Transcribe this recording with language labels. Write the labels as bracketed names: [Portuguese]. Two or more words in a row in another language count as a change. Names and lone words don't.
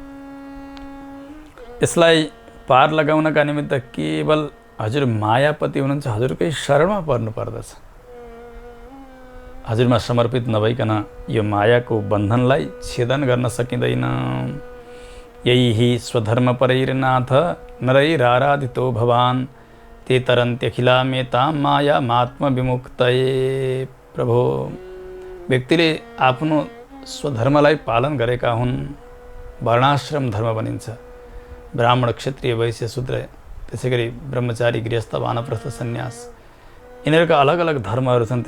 [Nepali] यसलाई पार लगाउनका निमित्त केवल हजुर मायापति हुनुहुन्छ, हजुरकै शरणमा पर्नु पर्दछ। हजुरमा समर्पित नभइकन यो मायाको बन्धनलाई छेदन गर्न सकिँदैन। [Sanskrit] यही स्वधर्म परैर्नाथ नरैराराधितो भवान् ते तरन्त्यखिलामेतां माया मात्म विमुक्तये। [Nepali] प्रभु, व्यक्तिले आफ्नो स्वधर्मलाई पालन गरेका हुन्। वर्णाश्रम धर्म भनिन्छ। ब्राह्मण, क्षत्रिय, वैश्य, शूद्र, त्यसै गरी ब्रह्मचारी, गृहस्थ, वानप्रस्थ, सन्यास, यिनीहरूका अलग अलग धर्महरू छन्।